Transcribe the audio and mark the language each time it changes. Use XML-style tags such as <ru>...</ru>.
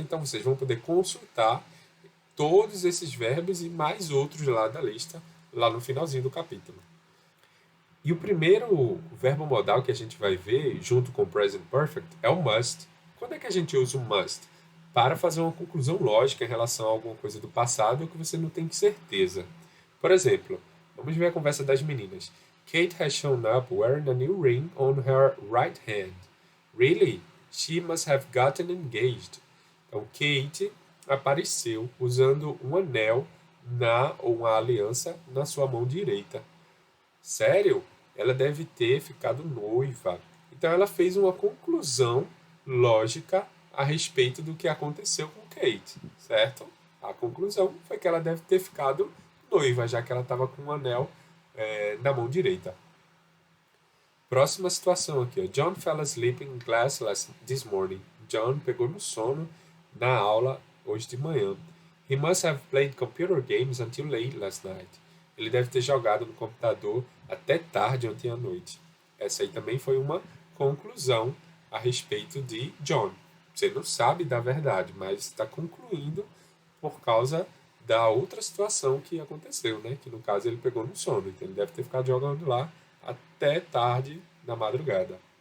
<pt>Então vocês vão poder consultar todos esses verbos e mais outros lá da lista, lá no finalzinho do capítulo. E o primeiro verbo modal que a gente vai ver, junto com o present perfect, é o must. Quando é que a gente usa o must? Para fazer uma conclusão lógica em relação a alguma coisa do passado que você não tem certeza. Por exemplo, vamos ver a conversa das meninas.</pt> <en>Kate has shown up wearing a new ring on her right hand. Really? She must have gotten engaged.</en> <pt>Então, Kate apareceu usando um anel ou uma aliança na sua mão direita. Sério? Ela deve ter ficado noiva. Então ela fez uma conclusão lógica a respeito do que aconteceu com Kate, certo? A conclusão foi que ela deve ter ficado noiva, já que ela estava com um anel na mão direita. Próxima situação aqui, ó.</pt> <en>John fell asleep in class this morning.</en> <pt>John pegou no sono na aula hoje de manhã.</pt> <en>He must have played computer games until late last night.</en> <pt>Ele deve ter jogado no computador até tarde ontem à noite. Essa aí também foi uma conclusão a respeito de John. Você não sabe da verdade, mas está concluindo por causa da outra situação que aconteceu, né? Que no caso ele pegou no sono, então ele deve ter ficado jogando lá até tarde na madrugada.</pt>